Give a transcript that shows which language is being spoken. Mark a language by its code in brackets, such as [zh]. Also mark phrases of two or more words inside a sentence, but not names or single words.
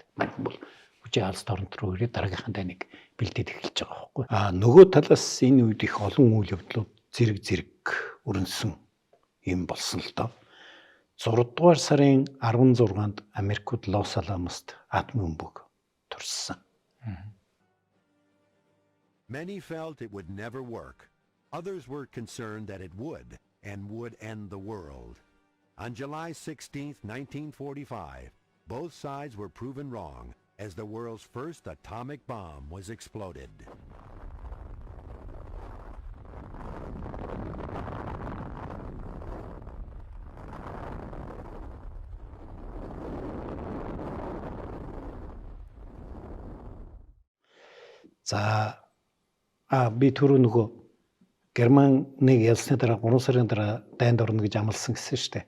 [mn] Манайхан бол хүчээ алс дорнот руу ирээд дараагийнхаа дайныг бэлдээд эхэлж байгаа байхгүй. Нөгөө талаас энэ үед их олон үйл явдлууд зэрэг өрнөсөн юм болсон л доо. 6 дугаар сарын 16-нд Америкууд Лос Аламост атомын бөмбөг турсан. [en] Many felt it would never work. Others were concerned that it would and would end the world. On July 16, 1945, both sides were proven wrong as the world's first atomic bomb was exploded. [mn] За би түрүү нөгөө Германыг ялсны дараа 3 сарын дараа дайнд орно гэж амласан гэсэн шүү дээ.